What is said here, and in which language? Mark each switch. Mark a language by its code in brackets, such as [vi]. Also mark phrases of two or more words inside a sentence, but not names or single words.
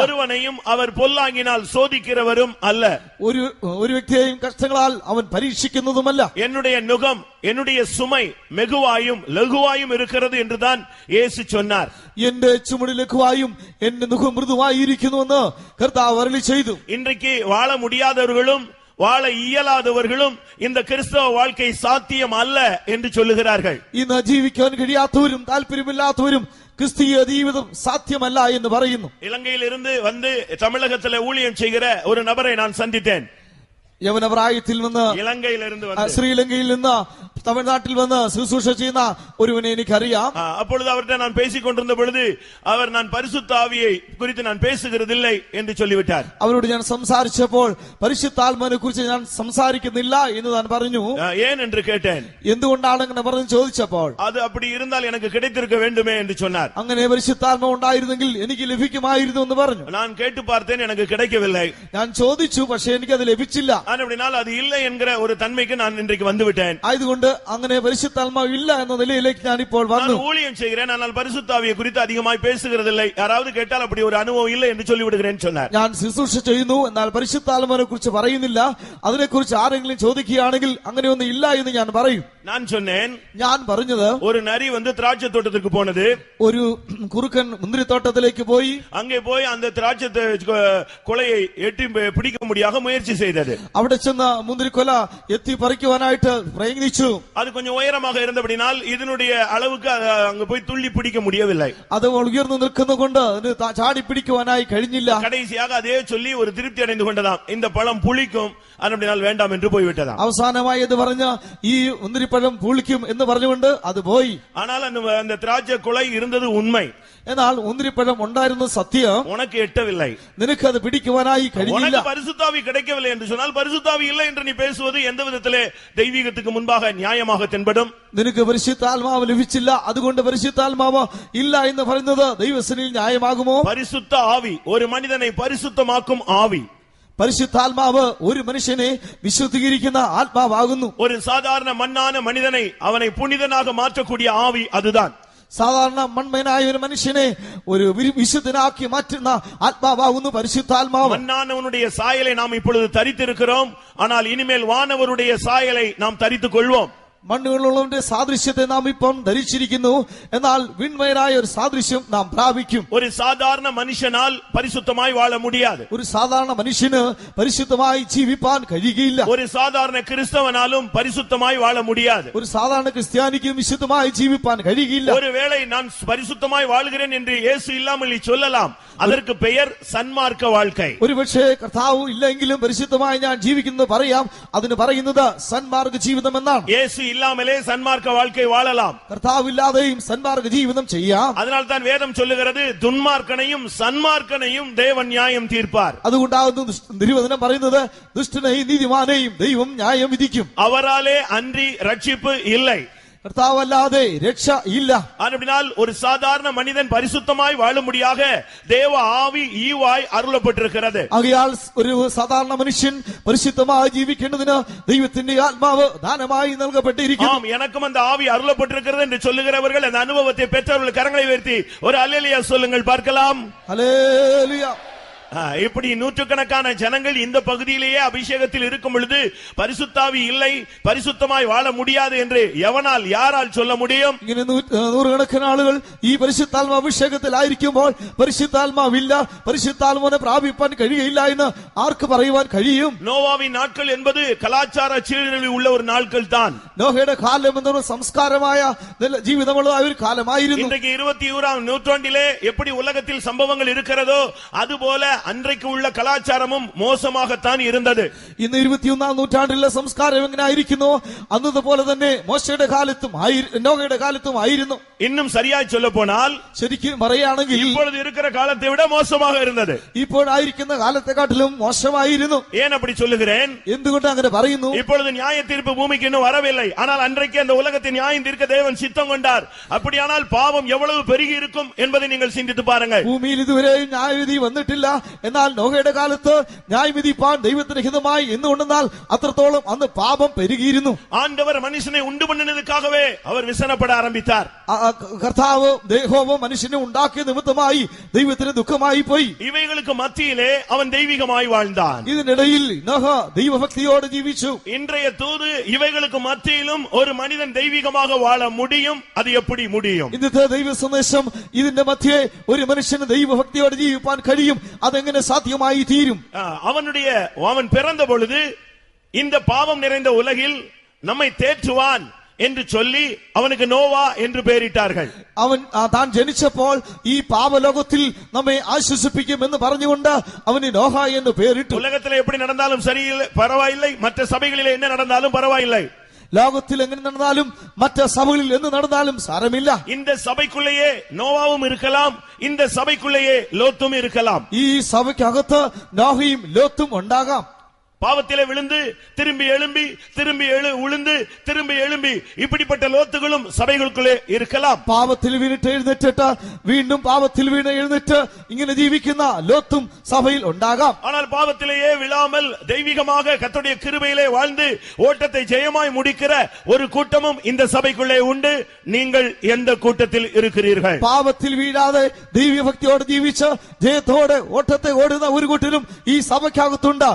[ta] ஒருவனையும் அவர் பொல்லாங்கினால் சோதிக்கிறவரும் அல்ல. [ml] ഒരു വ്യക്തിയെയും കഷ്ടങ്ങളാൽ അവൻ പരീക്ഷിക്കുന്നതുമല്ല. [ta] என்னுடைய நுகம், என்னுடைய சுமை மெகுவாயும் லகுவாயும் இருக்கிறது என்றுதான் இயேசு சொன்னார். [ml] എന്റെ ചുമട് ലഘുവായും എന്റെ മുഖം മൃദുവായിരിക്കുന്നുവെന്ന് കർത്താവ് അരുളി ചെയ്തു. [ta] இன்றைக்கு வாழ முடியாதவர்களும் வாழ இயலாதவர்களும் இந்த கிறிஸ்தவ வாழ்க்கை சாத்தியம் அல்ல என்று சொல்லுகிறார்கள். [ml] ഇന്ന് ജീവിക്കാൻ കഴിയാത്തവരും താല്പര്യമില്ലാത്തവരും ക്രിസ്തീയ ജീവിതം സാധ്യമല്ല എന്ന് പറയുന്നു. [ta] இலங்கையில் இருந்து வந்து தமிழகத்தில் ஊழியம் செய்கிற ஒரு நபரை நான் சந்தித்தேன். [ml] യവനപ്രായത്തിൽ നിന്ന് [ta] இலங்கையிலிருந்து [ml] ശ്രീലങ്കയിൽ നിന്ന് തമിഴ്നാട്ടിൽ വന്ന് ശുശ്രൂഷ ചെയ്യുന്ന ഒരുവനെ എനിക്കറിയാം. [ta] அப்பொழுது அவர்கிட்ட நான் பேசிக் கொண்டிருந்த பொழுது அவர், நான் பரிசுத்த ஆவியை குறித்து நான் பேசுகிறதில்லை என்று சொல்லிவிட்டார். [ml] അവരോട് ഞാൻ സംസാരിച്ചപ്പോൾ പരിശുദ്ധാത്മാവിനെ കുറിച്ച് ഞാൻ സംസാരിക്കുന്നില്ല എന്ന് താൻ പറഞ്ഞു. [ta] ஏன் என்று கேட்டேன். [ml] എന്തുകൊണ്ടാണ് അങ്ങനെ പറഞ്ഞു ചോദിച്ചപ്പോൾ, [ta] அது அப்படி இருந்தால் எனக்கு கிடைத்திருக்க வேண்டுமே என்று சொன்னார். [ml] അങ്ങനെ പരിശുദ്ധാത്മാവ് ഉണ്ടായിരുന്നെങ്കിൽ എനിക്ക് ലഭിക്കുമായിരുന്നു എന്ന് പറഞ്ഞു. [ta] நான் கேட்டு பார்த்தேன், எனக்கு கிடைக்கவில்லை. [ml] ഞാൻ ചോദിച്ചു, പക്ഷേ എനിക്കത് ലഭിച്ചില്ല. [ta] அப்படினால் அது இல்லை என்கிற ஒரு தன்மைக்கு நான் இன்றைக்கு வந்துவிட்டேன். [ml] ആയതുകൊണ്ട് അങ്ങനെ പരിശുദ്ധാത്മാവ് ഇല്ല എന്ന നിലയിലേക്ക് ഞാൻ ഇപ്പോൾ വന്നു. [ta] நான் ஊழியம் செய்கிறேன், ஆனால் பரிசுத்த ஆவியை குறித்து அதிகமாய் பேசுகிறதில்லை. யாராவது கேட்டால் அப்படி ஒரு அனுபவம் இல்லை என்று சொல்லிவிடுகிறேன் சொன்னார். [ml] ഞാൻ ശുശ്രൂഷ ചെയ്യുന്നു, എന്നാൽ പരിശുദ്ധാത്മാവിനെ കുറിച്ച് പറയുന്നില്ല. അതിനെക്കുറിച്ച് ആരെങ്കിലും ചോദിക്കുകയാണെങ്കിൽ അങ്ങനെയൊന്നും ഇല്ല എന്ന് ഞാൻ പറയും. [ta] நான் சொன்னேன், [ml] ഞാൻ പറഞ്ഞത്, [ta] ஒரு நரி வந்து திராட்சை தோட்டத்திற்கு போனது. [ml] ഒരു കുറുക്കൻ മുന്തിരിത്തോട്ടത്തിലേക്ക് പോയി. [ta] அங்கே போய் அந்த திராட்சை கொலையை எட்டி பிடிக்க முடியாத முயற்சி செய்தது. [ml] അവിടെ ചെന്ന് മുന്തിരിക്കൊല എത്തി പറിക്കുവാനായിട്ട് പ്രയത്നിച്ചു. [ta] அது கொஞ்சம் உயரமாக இருந்தபடினால் இதனுடைய அளவுக்கு அங்க போய் துள்ளி பிடிக்க முடியவில்லை. [ml] അത് ഉയർന്നു നിൽക്കുന്നതുകൊണ്ട് ചാടി പിടിക്കുവാനായി കഴിഞ്ഞില്ല. [ta] கடைசியாக அதே சொல்லி ஒரு திருப்தி அடைந்து கொண்டதாம், இந்த பழம் புளிக்கும், அப்படினால் வேண்டாம் என்று போய்விட்டதாம். [ml] അവസാനമായി അത് പറഞ്ഞ ഈ മുന്തിരിപ്പഴം മുന്തിരിപ്പഴം പുളിക്കും എന്ന് പറഞ്ഞുകൊണ്ട് അത് പോയി. [ta] ஆனால் அந்த திராட்சை குலை இருந்தது உண்மை. [ml] എന്നാൽ മുന്തിരിപ്പഴം ഉണ്ടായിരുന്ന സത്യം [ta] உனக்கு எட்டவில்லை. [ml] നിനക്ക് അത് പിടിക്കുവാനായി കഴിഞ്ഞില്ല. [ta] உனக்கு பரிசுத்தாவி கிடைக்கவில்லை என்று சொன்னால் பரிசுத்தாவி இல்லை என்று நீ பேசுவது எந்த விதத்திலே தெய்வீகத்துக்கு முன்பாக நியாயமாக தென்படும்? [ml] നിനക്ക് പരിശുദ്ധാത്മാവ് ലഭിച്ചില്ല, അതുകൊണ്ട് പരിശുദ്ധാത്മാവ് ഇല്ല എന്ന് പറയുന്നത് ദൈവസന്നിധിയിൽ ന്യായമാകുമോ? [ta] பரிசுத்த ஆவி ஒரு மனிதனை பரிசுத்தமாக்கும் ஆவி. [ml] പരിശുദ്ധാത്മാവ് ഒരു മനുഷ്യനെ വിശുദ്ധീകരിക്കുന്ന ആത്മാവാകുന്നു. [ta] ஒரு சாதாரண மண்ணான மனிதனை அவனை புனிதனாக மாற்றக்கூடிய ஆவி அதுதான். [ml] സാധാരണ മൺമയനായ ഒരു മനുഷ്യനെ ഒരു വിശുദ്ധനാക്കി മാറ്റുന്ന ആത്മാവാകുന്നു പരിശുദ്ധാത്മാവ്. [ta] மண்ணானவனுடைய சாயலை நாம் இப்பொழுது தரித்திருக்கிறோம், ஆனால் இனிமேல் வானவருடைய சாயலை நாம் தரித்துக் கொள்வோம். [ml] മണ്ണുകളുള്ളവന്റെ സാദൃശ്യത്തെ നാം ഇപ്പം ധരിച്ചിരിക്കുന്നു, എന്നാൽ വിൺമയനായ ഒരു സാദൃശ്യം നാം പ്രാപിക്കും. [ta] ஒரு சாதாரண மனுஷனால் பரிசுத்தமாய் வாழ முடியாது. [ml] ഒരു സാധാരണ മനുഷ്യന് പരിശുദ്ധമായി ജീവിപ്പാൻ കഴിയുകയില്ല. [ta] ஒரு சாதாரண கிறிஸ்தவனாலும் பரிசுத்தமாய் வாழ முடியாது. [ml] ഒരു സാധാരണ ക്രിസ്ത്യാനിക്കും വിശുദ്ധമായി ജീവിപ്പാൻ കഴിയുകയില്ല. [ta] ஒருவேளை நான் பரிசுத்தமாய் வாழ்கிறேன் என்று இயேசு இல்லாமல் நீ சொல்லலாம், அதற்கு பெயர் சன்மார்க்க வாழ்க்கை. [ml] ഒരുപക്ഷെ കർത്താവ് ഇല്ലെങ്കിലും പരിശുദ്ധമായി ഞാൻ ജീവിക്കുന്നത് പറയാം, അതിന് പറയുന്നത് സന്മാർഗ ജീവിതം എന്നാണ്. [ta] இயேசு இல்லாமலே சன்மார்க்க வாழ்க்கை வாழலாம். [ml] കർത്താവില്ലാതെയും സന്മാർഗ ജീവിതം ചെയ്യാം. [ta] அதனால் தான் வேதம் சொல்லுகிறது, துன்மார்க்கனையும் சன்மார்க்கனையும் தேவன் நியாயம் தீர்ப்பார். [ml] അതുകൊണ്ടാകുന്നു തിരുവചനം പറയുന്നത്, ദുഷ്ടനെയും നീതിമാനെയും ദൈവം ന്യായം വിധിക്കും. [ta] அவராலே அன்றி ரட்சிப்பு இல்லை. [ml] കർത്താവല്ലാതെ രക്ഷ ഇല്ല. [ta] அப்படினால் ஒரு சாதாரண மனிதன் பரிசுத்தமாய் வாழும்படியாக தேவ ஆவி ஈவாய் அருளப்பட்டிருக்கிறது. ആകയാൽ ഒരു സാധാരണ മനുഷ്യൻ പരിശുദ്ധമായി ജീവിക്കേണ്ടതിന് ദൈവത്തിന്റെ ആത്മാവ് ദാനമായി നൽകപ്പെട്ടിരിക്കുന്നു. எனக்கும் அந்த ஆவி அருளப்பட்டிருக்கிறது என்று சொல்லுகிறவர்கள் அந்த அனுபவத்தை பெற்றவர்கள் கரங்களை உயர்த்தி ஒரு அல்லேலூயா சொல்லுங்கள் பார்க்கலாம். ஹல்லேலூயா. இப்படி நூற்றுக்கணக்கான ஜனங்கள் இந்த பகுதியிலேயே அபிஷேகத்தில் இருக்கும் பொழுது பரிசுத்தாவி இல்லை, பரிசுத்தமாய் வாழ முடியாது என்று எவனால் யாரால் சொல்ல முடியும்? [ml] ഇങ്ങനെ നൂറുകണക്കിന് ആളുകൾ ഈ പരിശുദ്ധാത്മ അഭിഷേകത്തിലായിരിക്കുമ്പോൾ പരിശുദ്ധാത്മാവില്ല, പരിശുദ്ധാത്മാവിനെ പ്രാപിപ്പാൻ കഴിയില്ല എന്ന് ആർക്ക് പറയുവാൻ കഴിയും? [ta] നോവാവിൻ நாட்கள் என்பது கலாச்சார சீர்கேடுகளில் உள்ள ஒரு நாட்கள் தான். [ml] നോഹയുടെ കാലം എന്നൊരു സംസ്കാരമായ ജീവിതമുള്ള ഒരു കാലമായിരുന്നു. [ta] இன்றைக்கு 21ஆம் நூற்றாண்டிலே எப்படி உலகத்தில் சம்பவங்கள் இருக்கிறதோ அதுபோல அன்றைக்கு உள்ள கலாச்சாரமும் மோசமாகத்தான் இருந்தது. [ml] ഇന്ന് 21ആം നൂറ്റാണ്ടിലെ സംസ്കാരം എങ്ങനെ ആയിരിക്കുന്നു, അന്നതുപോലെ തന്നെ മോശയുടെ കാലത്തും നോഹയുടെ കാലത്തും ആയിരുന്നു. [ta] இன்னும் சரியாய் சொல்ல போனால் [ml] ശരിക്കും പറയുകയാണെങ്കിൽ [ta] இப்பொழுது இருக்கிற காலத்தை விட மோசமாக இருந்தது. [ml] ഇപ്പോഴായിരിക്കുന്ന കാലത്തെക്കാട്ടിലും മോശമായിരുന്നു. [ta] ஏன் அப்படி சொல்லுகிறேன்? [ml] എന്തുകൊണ്ട് അങ്ങനെ പറയുന്നു? [ta] இப்பொழுது நியாய தீர்ப்பு பூமிக்கு இன்னும் வரவில்லை, ஆனால் அன்றைக்கு அந்த உலகத்தின் நியாயம் தீர்க்க தேவன் சித்தம் கொண்டார். அப்படியானால் பாவம் எவ்வளவு பெருகி இருக்கும் என்பதை நீங்கள் சிந்தித்து பாருங்கள். [ml] ഭൂമിയിൽ ഇതുവരെയും ന്യായവിധി വന്നിട്ടില്ല, എന്നാൽ നോഹയുടെ കാലത്ത് ന്യായവിധിപ്പാൻ ദൈവത്തിന് ഹിതമായി എന്നുകൊണ്ടെന്നാൽ അത്രത്തോളം അന്ന് പാപം പെരുകിയിരുന്നു. [ta] ஆண்டவர் மனுஷனை உண்டு பண்ணினதுக்காகவே அவர் விசனப்பட ஆரம்பித்தார். [ml] കർത്താവ് യഹോവ മനുഷ്യനെ ഉണ്ടാക്കിയ നിമിത്തമായി ദൈവത്തിന് ദുഃഖമായി പോയി. [ta] இவைகளுக்கு மத்தியிலே அவன் தெய்வீகமாய் வாழ்ந்தான். [ml] ഇതിനിടയിൽ നോഹ ദൈവഭക്തിയോടെ ജീവിച്ചു. [ta] இன்றைய தூது ഇവൈகளுக்கு மத்தியிலும் ஒரு மனிதன் தெய்வீகமாக வாழ முடியும். அது எப்படி முடியும்? [ml] ഇന്നത്തെ ദൈവ സന്ദേശം ഇതിന്റെ മധ്യേ ഒരു മനുഷ്യന് ദൈവഭക്തിയോടെ ജീവിപ്പാൻ കഴിയും, അതെങ്ങനെ സാധ്യമായി തീരും? [ta] அவன் பிறந்த பொழுது இந்த பாவம் நிறைந்த உலகில் நம்மை தேற்றுவான் என்று சொல்லி அவனுக்கு நோவா என்று பெயரிட்டார்கள். [ml] അവൻ താൻ ജനിച്ചപ്പോൾ ഈ പാപലോകത്തിൽ നമ്മെ ആശ്വസിപ്പിക്കും എന്ന് പറഞ്ഞുകൊണ്ട് അവന് നോഹ എന്ന് പേരിട്ടു. [ta] உலகத்தில் எப்படி நடந்தாலும் சரியில்லை, பரவாயில்லை. மற்ற சபைகளில் என்ன நடந்தாலும் பரவாயில்லை. [ml] ലോകത്തിൽ എങ്ങനെ നടന്നാലും മറ്റ് സഭകളിൽ എന്ന് നടന്നാലും സാരമില്ല. [ta] இந்த சபைக்குள்ளேயே நோவாவும் இருக்கலாம், இந்த சபைக்குள்ளேயே லோத்தும் இருக்கலாம். [ml] ഈ സഭയ്ക്കകത്ത് നോഹയും ലോത്തും ഉണ്ടാകാം. [ta] பாவத்திலே விழுந்து திரும்பி எழும்பி உளுந்து திரும்பி எழும்பி இப்படிப்பட்ட லோத்துகளும் சபைகளுக்குள்ளே இருக்கலாம். [ml] പാപത്തിൽ വീണിട്ട് എഴുന്നേറ്റിട്ട് വീണ്ടും പാപത്തിൽ വീണ് എഴുന്നേറ്റ് ഇങ്ങനെ ജീവിക്കുന്ന ലോത്തും സഭയിൽ ഉണ്ടാകാം. [ta] ஆனால் பாவத்திலேயே விழாமல் தெய்வீகமாக கர்த்தருடைய கிருபையிலே வாழ்ந்து ஓட்டத்தை ஜெயமாய் முடிக்கிற ஒரு கூட்டமும் இந்த சபைக்குள்ளே உண்டு. நீங்கள் எந்த கூட்டத்தில் இருக்கிறீர்கள்? [ml] പാപത്തിൽ വീഴാതെ ദൈവഭക്തിയോടെ ജീവിച്ച് ജയത്തോടെ ഓട്ടത്തെ ഓടുന്ന ഒരു കൂട്ടരും ഈ സഭയ്ക്കകത്തുണ്ട്.